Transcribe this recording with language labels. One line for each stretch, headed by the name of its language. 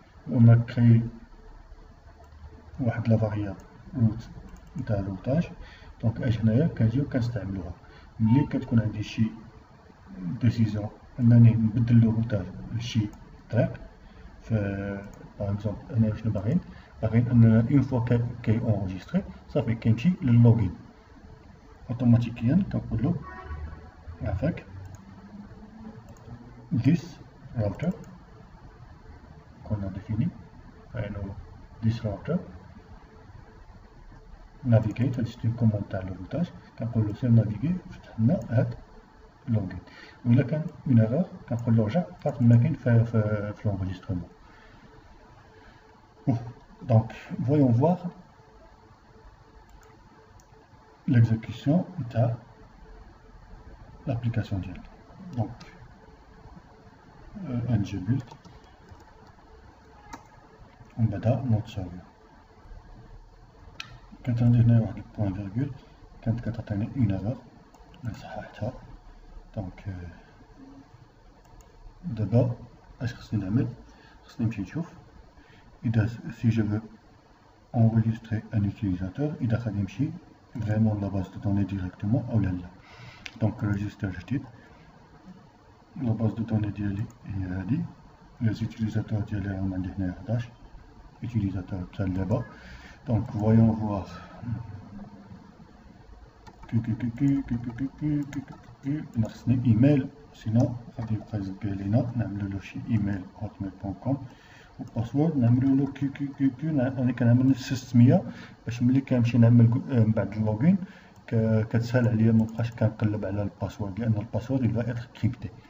French: On a créé la variable route de le routage.
Arabic: Donc هنايا كنجيو كنستعملوها ملي كتكون عندي شي ديسيزيون انني نبدل لو routage لشي طريق. باغ اكزومبل هنا شنو باغيين ان اون فوا كي اونجستري صافي كيمشي لللوغين اوتوماتيكيا كنقولو عافاك this router
French: qu'on a défini,
English: this router navigate,
French: c'est une commande
Arabic: تاع le routage كنقول له سير نافيغي فتح لنا هاد لوغين. وإلا كان اون ايرور كنقول له رجع بقات ما كاين في l'enregistrement.
French: Donc voyons voir l'exécution de l'application ديالنا. Donc ngbuild on bada notre serveur.
Arabic: كانت عندي هنا واحد البوان فيرغول كانت كتعطيني اون ايرور صححتها. دونك دابا اش خصني نعمل؟ خصني نمشي نشوف اذا
French: si je veux enregistrer un utilisateur
Arabic: اذا غادي يمشي
French: vraiment la base de données directement
Arabic: او لا. دونك ريجستر جديد.
French: La base de données ديالي هي هادي. Les utilisateurs
Arabic: ديالي راهم عندي هنايا 11 utilisateurs تاع اللعبة.
French: Donc voyons voir.
Arabic: خصني ايميل سينو غادي يبقى يزق لينا نعملو له شي ايميل hotmail.com والباسورد نعملو له انا كنعمل 600 باش ملي كنمشي نعمل من بعد اللوغين كتسهل عليا مبقاش كنقلب على الباسورد لان الباسورد
French: il va être crypté.